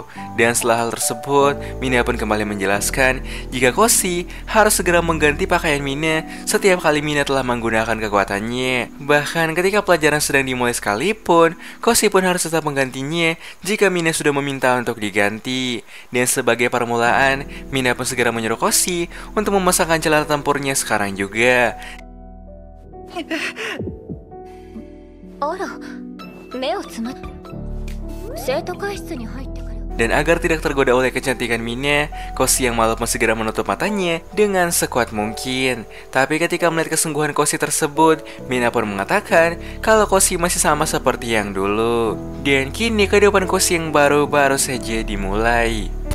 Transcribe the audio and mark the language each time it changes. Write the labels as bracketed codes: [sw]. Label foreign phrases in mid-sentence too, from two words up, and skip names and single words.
[id] Dan setelah hal tersebut, Mina pun kembali menjelaskan jika Koshi harus segera mengganti pakaian Mina setiap kali Mina telah menggunakan kekuatannya. Bahkan ketika pelajaran sedang dimulai sekalipun, Koshi pun harus tetap menggantinya jika Mina sudah meminta untuk diganti. Dan sebagai permulaan, Mina pun segera menyuruh Koshi untuk memasangkan celana tempurnya sekarang juga. [ja] あら、 目をつまっ生徒会室に入ってから。 [id] Dan agar tidak tergoda oleh kecantikan Mina, Koshi yang malu pun segera menutup matanya dengan sekuat mungkin. Tapi ketika melihat kesungguhan Koshi tersebut, Mina pun mengatakan kalau Koshi masih sama seperti yang dulu. Dan kini kehidupan Koshi yang baru saja dimulai.